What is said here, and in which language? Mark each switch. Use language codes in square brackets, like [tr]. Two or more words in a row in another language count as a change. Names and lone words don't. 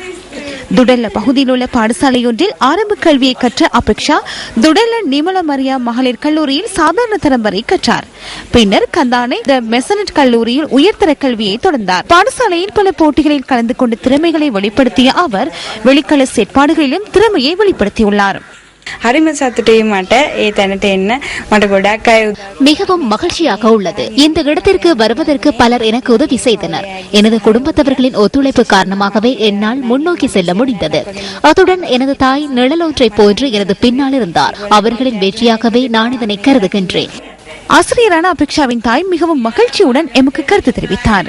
[ta] துடல்ல பகுதியில் உள்ள பாடசாலையொன்றில் ஆரம்ப கல்வியை கற்ற அபேக்ஷா துடல்ல நிமல மரியா மகளிர் கல்லூரியில் சாதாரண தரம் வரை கற்றார். பின்னர் கந்தானை த மெசனட் கல்லூரியில் உயர்தர கல்வியை தொடர்ந்தார். பாடசாலையில் பல போட்டிகளில் கலந்து கொண்டு திறமைகளை வெளிப்படுத்திய அவர் வெளிக்கள செயற்பாடுகளிலும் திறமையை வெளிப்படுத்தியுள்ளார். [si] හරිම සතුටුයි මට ඒ තැනට එන්න මට ගොඩක් අය [ta] மிகவும் மகிழ்ச்சியாக உள்ளது. இந்த இடத்திற்கு வருவதற்கு பலர் எனக்கு உதவி செய்தனர். எனது குடும்பத்தவர்களின் ஒத்துழைப்பு காரணமாகவே என்னால் முன்னோக்கி செல்ல முடிந்தது. அத்துடன் எனது தாய் நிழலொன்றை போன்று எனது பின்னால் இருந்தார். அவர்களின் வெற்றியாகவே நான் இதனை கருதுகின்றேன். ஆசிரியரான அபேக்ஷாவின் தாய் மிகவும் மகிழ்ச்சியுடன் எமக்கு கருத்து தெரிவித்தார்.